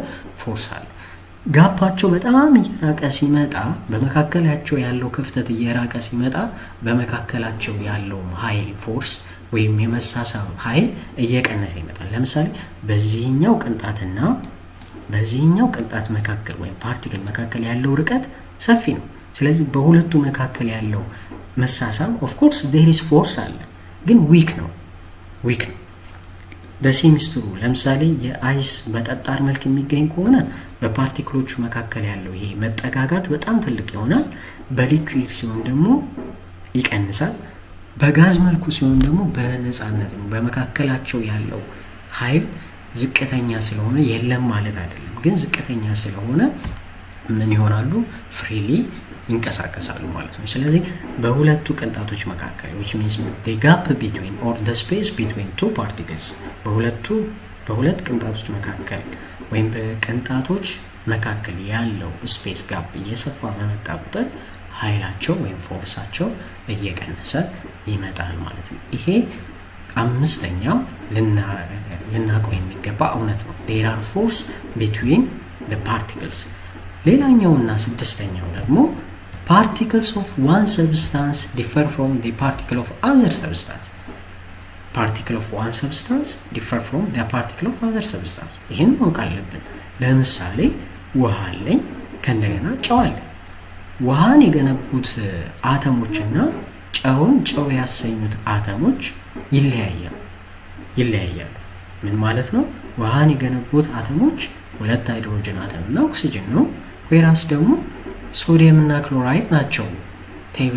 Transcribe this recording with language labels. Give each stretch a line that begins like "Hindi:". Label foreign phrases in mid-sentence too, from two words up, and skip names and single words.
Amharic: ፎርስ አለ። ጋፓቸው በጣም እየራቀ ሲመጣ በመካከላቸው ያለው ክፍተት እየራቀ ሲመጣ በመካከላቸው ያለው ኃይል ፎርስ ወይም የመሳሳብ ኃይል እየቀነሰ ይመጣል። ለምሳሌ በዚህኛው ቅንጣት መካከል ወይም ፓርቲክል መካከል ያለው ርቀት ሰፊ ነው። ስለዚህ በሁለቱ መካከል ያለው መሳሳብ
English: of course there is force
Amharic: አለ። ግን ዊክ ነው። በሴሚስትሩ ለምሳሌ የአይስ በጠጣር መልክ የሚገኝ ከሆነ በፓርቲክሎቹ መካከል ያለው ይሄ መጠጋጋት በጣም ትልቅ ይሆናል። በሊኩዊድ ሲሆን ደግሞ ይቀንሳል። በጋዝ መልኩ ሲሆን ደግሞ በነፃነት ነው። በመካከላቸው ያለው ኃይል ዝቅተኛ ስለሆነ የለም ማለት አይደለም፣ ግን ዝቅተኛ ስለሆነ ምን ይሆናሉ? ፍሪሊ ይንቀሳቀሳሉ ማለት ነው። ስለዚህ በሁለቱ ቅንጣቶች መካከል
English: which means the gap between or the space between two particles
Amharic: በሁለት ቅንጣቶች መካከል ወይም በቅንጣቶች መካከል ያለው ስፔስ ጋፕ እየሰፋ በመጣ ቁጥር ኃይላቸው ወይም ፎርሳቸው እየቀነሰ ይመጣል ማለት ነው። ይሄ አምስተኛው ልናውቀው የሚገባ እውነት ነው።
English: there are force between the particles።
Amharic: ሌላኛውና ስድስተኛው ደግሞ particles
English: of one substance differ from the particle of other substance። particle of one substance differ from the particle of other substance።
Amharic: ይህን ማወቅ አለብን። ለምሳሌ ውሃ አለኝ፣ ከእንደገና ጨው አለኝ። ውሃን የገነቡት አተሞችና ጨውን ጨው ያሰኙት አተሞች ይለያያሉ። ምን ማለት ነው? ውሃን የገነቡት አተሞች ሁለት ሃይድሮጅን አተም እና ኦክሲጅን ነው። ወይራስ ደግሞ ሶዲየም እና ክሎራይድ ናቸው ቴብል